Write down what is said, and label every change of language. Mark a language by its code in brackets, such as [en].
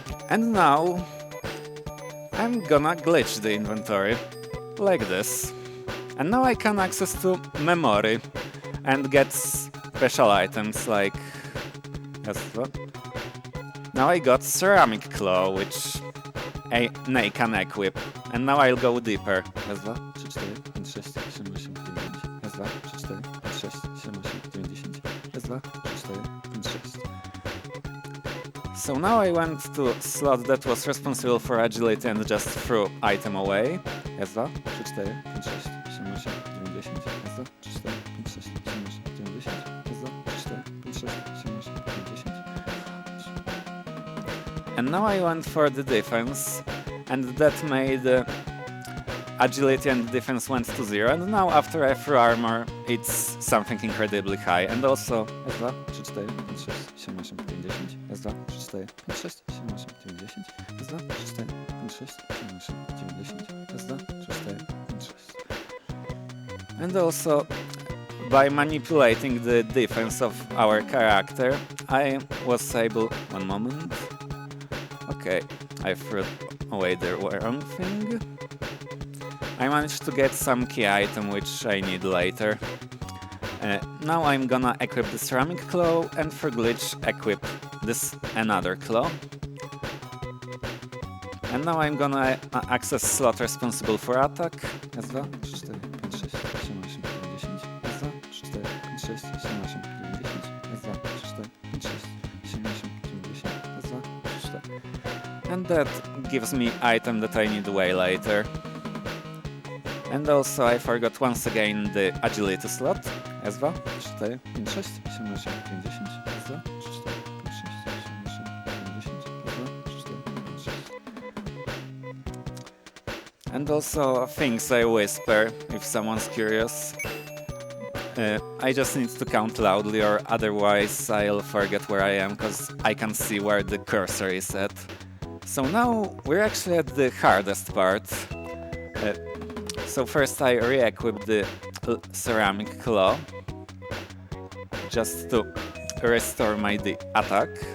[en] And now I'm gonna glitch the inventory, like this. And now I can access to memory and get special items like... Now I got ceramic claw, which Nay can equip. And now I'll go deeper. [pl] Raz, dwa, trzy, cztery, pięć, sześć, siedem, osiem, dziewięć, dziesięć. Raz, dwa, trzy, cztery, pięć, sześć, siedem, osiem, dziewięć, dziesięć. Raz, dwa, trzy, cztery, pięć, sześć. [en] So now I went to slot that was responsible for agility and just threw item away. [pl] Raz, dwa, trzy, cztery, pięć, sześć, siedem, osiem, dziewięć, dziesięć. Raz, dwa, trzy, cztery, pięć, sześć, siedem, osiem, dziewięć, dziesięć. Raz, dwa, trzy, cztery, pięć, sześć, siedem, osiem, dziewięć, dziesięć. [en] And now I went for the defense, and that made agility and defense went to 0, and now after I threw armor, it's something incredibly high. And also, [pl] raz, dwa, trzy, cztery, pięć, sześć, siedem, osiem, dziewięć, dziesięć. Raz, dwa, trzy, cztery, pięć, sześć, siedem, osiem, dziewięć, dziesięć. Raz, dwa, trzy, cztery, pięć, sześć, siedem, osiem, dziewięć, dziesięć. Raz, dwa, trzy, cztery, pięć, sześć. [en] And also, by manipulating the defense of our character, I was able... One moment. Okay, I threw away the wrong thing. I managed to get some key item which I need later. Now I'm gonna equip the ceramic claw and for glitch equip this another claw. And now I'm gonna access slot responsible for attack. [pl] Raz, dwa, trzy, cztery, pięć, sześć, siedem, osiem, dziewięć, dziesięć. Raz, dwa, trzy, cztery, pięć, sześć, siedem, osiem, dziewięć, dziesięć. Raz, dwa, trzy, cztery, pięć, sześć, siedem, osiem, dziewięć, dziesięć. Raz, dwa, trzy, cztery. [en] And that gives me item that I need way later. And also I forgot once again the agility slot. [pl] Raz, dwa, trzy, cztery, pięć, sześć, siedem, osiem, dziewięć, dziesięć. Raz, dwa, trzy, cztery, pięć, sześć, siedem, osiem, dziewięć, dziesięć. Raz, dwa, trzy, cztery, pięć, sześć. [en] And also things I whisper, if someone's curious. I just need to count loudly or otherwise I'll forget where I am, cause I can see where the cursor is at. So now we're actually at the hardest part. So first I re-equipped the ceramic claw just to restore my attack.